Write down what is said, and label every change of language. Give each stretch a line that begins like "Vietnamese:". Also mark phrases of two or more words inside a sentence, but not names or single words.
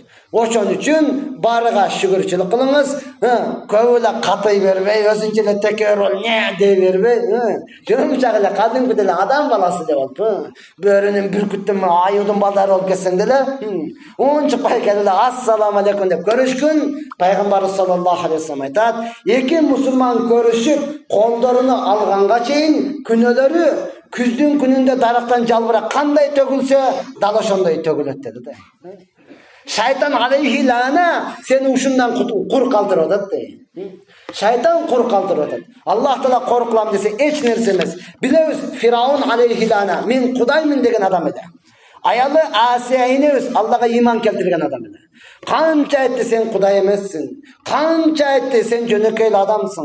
Kyrgyz: Ошон үчүн барыга шүгүрчүлүк кылыңыз. Көп эле катый бербей, өзүнчө эле текебер бол, не дей бербей, жумшак эле кадимкидей эле адам баласы деп болуп, бөрүнүн бүркүттүн аюудун балдары болуп кетсең деле, унчукпай келип эле
Arabic: السلام عليكم
Kyrgyz: деп көрүшкүн. Пайгамбарыбыз
Arabic: صلى الله عليه وسلم
Kyrgyz: айтат, эки мусулман көрүшүп, колдоруну алганга чейин күнөөлөрү күздүн күнүндө дарактан жалбырак кандай төгүлсө, дал ошондой төгүлөт деди да. Шайтан
Arabic: عليه اللعنة
Kyrgyz: сени ушундан кур калтырып атат дейт. Шайтан кур калтырып атат. Аллах Таала кор кылам десе эч нерсе эмес. Билебиз, Фираун
Arabic: عليه اللعنة
Kyrgyz: мен Кудаймын деген адам эди. Аялы Асия энебиз Аллага иман келтирген адам эди. Канча айтты сен Кудай эмессиң. Канча айтты сен жөнөкөй адамсың.